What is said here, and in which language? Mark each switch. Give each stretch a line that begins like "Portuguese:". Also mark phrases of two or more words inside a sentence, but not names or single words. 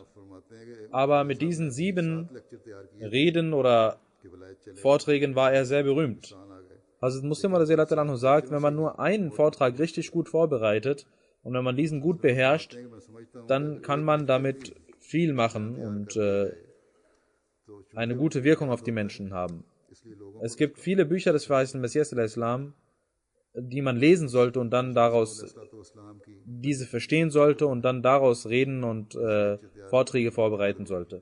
Urdu: فرماتے ہیں کہ
German: Aber mit diesen 7
Urdu: لیکچر تیار کیے
German: Reden oder
Urdu: کہ ولایت چلے
German: Vorträgen war er sehr berühmt.
Urdu: آ گئے
German: Also Muslim Anhu sagt, wenn man nur einen Vortrag richtig gut vorbereitet Und wenn man diesen gut beherrscht, dann kann man damit viel machen und eine gute Wirkung auf die Menschen haben. Es gibt viele Bücher des verheißenen Messias al-Islam, die man lesen sollte und dann daraus diese verstehen sollte und dann daraus reden und Vorträge vorbereiten sollte.